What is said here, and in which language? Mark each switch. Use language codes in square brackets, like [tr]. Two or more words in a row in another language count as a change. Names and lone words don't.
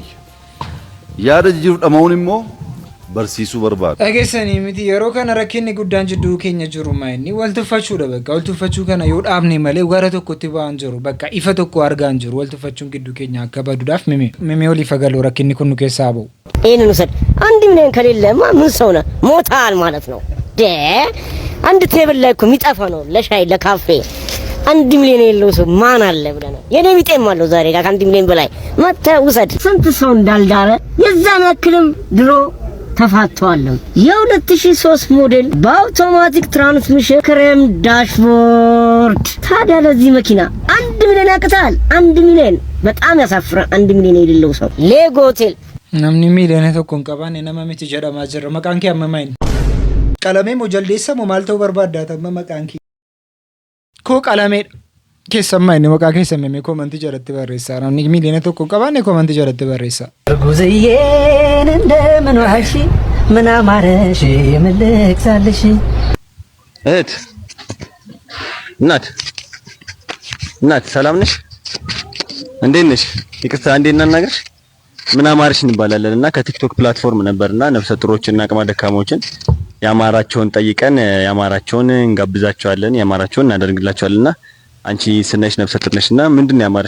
[om] Yaada jijjiiruu dhama'uun immoo barsiisuu barbaada. Dhageessanii miti yeroo kana rakkinni guddaan jidduu keenya jiru maayinni wal tuffachuudha bakka wal tuffachuu kana yoo dhaabne malee gara tokkotti ba'an jiru bakka ifa tokko argaan jiru wal tuffachuun gidduu keenya akka baduudhaaf mimee olii fagaloo rakkinni kun nu keessaa ba'u. [am] ይህንን ውሰድ። አንድ ሚሊዮን ከሌለማ ምን ሰው ነህ? ሞታል ማለት ነው። አንድ ቴብል ላይ እኮ የሚጠፋ ነው ለሻይ ለካፌ። አንድ ሚሊዮን የሌለው ሰው ማን አለ ብለህ ነው? የኔ ቢጤም አለው ዛሬ ጋር ከአንድ ሚሊዮን በላይ መተህ ውሰድ። ስንት ሰው እንዳልዳረ የዛን ያክልም ድሮ ተፋቷለሁ። የ2003 ሞዴል በአውቶማቲክ ትራንስሚሽን ክሬም ዳሽቦርድ። ታዲያ ለዚህ መኪና 1 ሚሊዮን ያቅታል? 1 ሚሊዮን በጣም ያሳፍራል። 1 ሚሊዮን የሌለው ሰው ሌጎ ሆቴል [om] namni miiliyoona tokko hin qabaanne nama miti jedhamaa jira. Maqaan kee amma maali? Qalamee moo jaldeessa moo maal ta'uu barbaaddaata amma maqaan kee? Koo qalameedha. Keessammaa inni maqaa keessa mimee koomantii jalatti barreessaa. Namni miiliyoona tokko hin qabaanne koomantii jalatti barreessaa. [am] ጉዝዬን እንደምን ዋልሽ ምን አማረሽ ምን ልግዛልሽ? እህት እናት ሰላም ነሽ? እንዴት ነሽ? ይቅርታ እንዴት እናናገርሽ? ምን አማርሽ እንባላለን እና ከቲክቶክ ፕላትፎርም ነበርና ነፍሰ ጡሮችና አቅመ ደካሞችን ያማራቸውን ጠይቀን ያማራቸውን እንጋብዛቸዋለን ያማራቸውን እናደርግላቸዋልና አንቺ ስነሽ ነፍሰ ጡር ነሽና ምንድነው ያማርሽ?